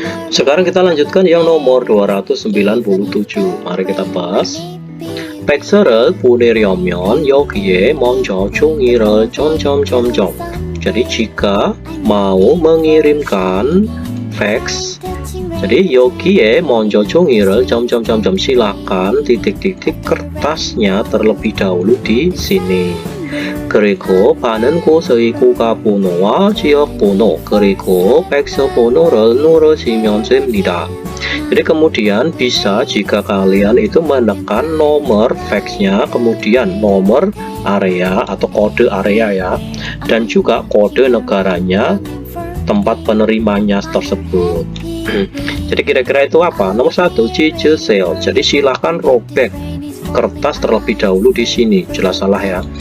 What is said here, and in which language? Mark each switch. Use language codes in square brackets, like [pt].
[id] Sekarang kita lanjutkan yang nomor 297. Mari kita bahas. [ko] 팩스를 보내려면 여기에 먼저 종이를 점점점점. [id] Jadi jika mau mengirimkan fax, jadi [ko] 여기에 먼저 종이를 점점점점, [id] silakan titik-titik kertasnya terlebih dahulu di sini. [ko] 그리고 받는 곳의 고가 번호와 지역 번호 그리고 팩스 번호를 누르시면 됩니다. [id] Jadi kemudian bisa jika kalian itu menekan nomor faxnya, kemudian nomor area atau kode area ya, dan juga kode negaranya, tempat penerimanya tersebut. Jadi kira-kira itu apa? Nomor 1, [ko] 찢으세요. [id] Jadi silahkan robek kertas terlebih dahulu di sini, jelas salah ya.